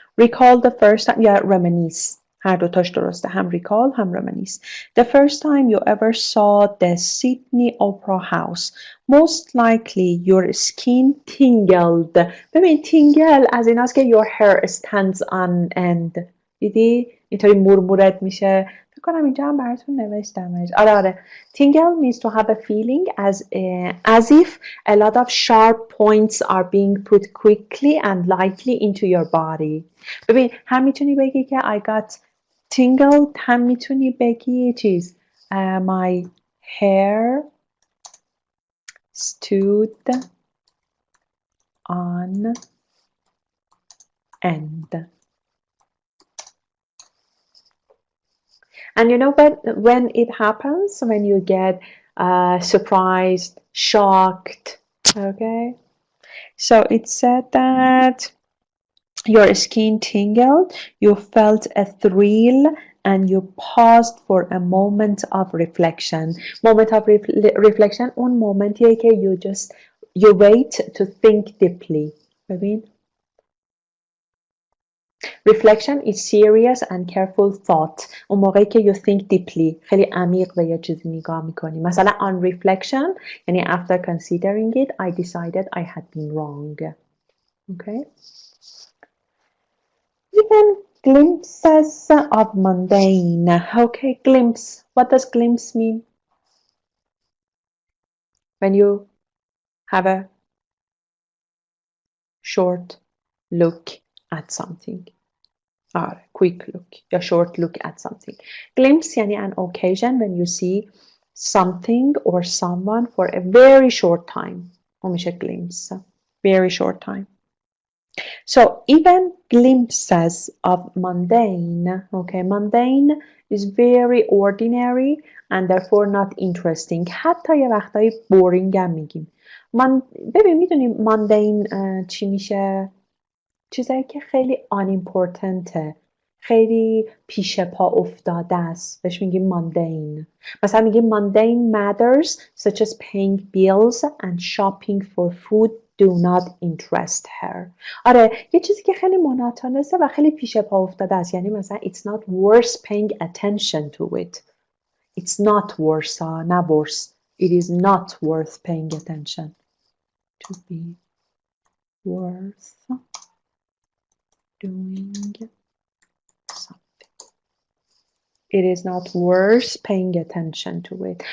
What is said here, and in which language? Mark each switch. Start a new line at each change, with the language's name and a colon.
English: Recall the first time یا reminisce.
Persian: هر دوتاش درسته.
English: هم recall هم reminisce. The first time you ever saw the Sydney Opera House. Most likely your skin tingled. ببین tingle
Persian: از این است که
English: your hair stands on end.
Persian: دیدی؟ اینطوری مرمورت میشه. فکر کنم اینجا هم براتون نوشتمش. آره.
English: Tingle means to have a feeling as if a lot of sharp points are being put quickly and lightly into your body.
Persian: ببین هم میتونی بگی که
English: I got tingled
Persian: هم میتونی بگی چیز
English: my hair stood on end. And you know when it happens, when you get surprised, shocked, okay? So it said that your skin tingled, you felt a thrill, and you paused for a moment of reflection. Moment of reflection
Persian: اون مومنتیه که
English: you wait to think deeply. ببین Reflection is serious and careful thought.
Persian: اون موقعی که
English: you think deeply
Persian: خیلی عمیق به یه چیزی نگاه میکنی.
English: مثلا on reflection یعنی after considering it I decided I had been wrong. Okay. Even glimpses of mundane. Okay, glimpse. What does glimpse mean? When you have a short look at something. Quick look, a short look at something. Glimpse yani an occasion when you see something or someone for a very short time. میشه glimpse. Very short time. So even glimpses of mundane. Okay, mundane is very ordinary and therefore not interesting.
Persian: حتی یه وقتایی boring هم میگیم. ببین میدونی mundane چی میشه؟ چیزایی که خیلی unimportantه خیلی پیش پا افتاده است بهش میگیم mundane.
English: مثلا میگیم mundane matters such as paying bills and shopping for food do not interest her.
Persian: آره یه چیزی که خیلی مناطنسه و خیلی پیش پا افتاده است یعنی مثلا
English: it's not worth paying attention to it. It's not worth نه worth. It is not worth paying attention to be worth doing something. It is not worth paying attention to it.